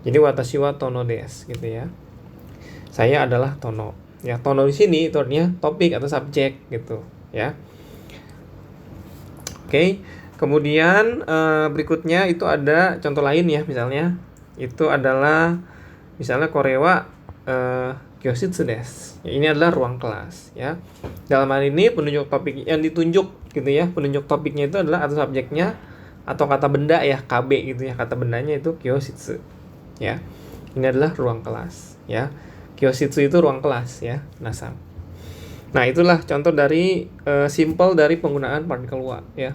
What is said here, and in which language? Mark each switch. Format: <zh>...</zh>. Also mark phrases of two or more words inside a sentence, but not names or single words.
<id>Jadi</id> <ja>私 は tono です</ja> <id>gitu ya. Saya adalah tono. Ya, tono di sini itu artinya topik atau subjek gitu ya. Oke. Kemudian berikutnya itu ada contoh lain ya, misalnya itu adalah misalnya</id> <ja>これは 教室 です.</ja> <id>Ya, ini adalah ruang kelas ya. Dalam hal ini penunjuk topik yang ditunjuk gitu ya, penunjuk topiknya itu adalah atau subjeknya atau kata benda ya, KB gitu ya. Kata bendanya itu kyoshitsu ya. Ini adalah ruang kelas ya. Kyoshitsu itu ruang kelas ya, nasam. Nah, itulah contoh dari simple dari penggunaan partikel wa ya.</id>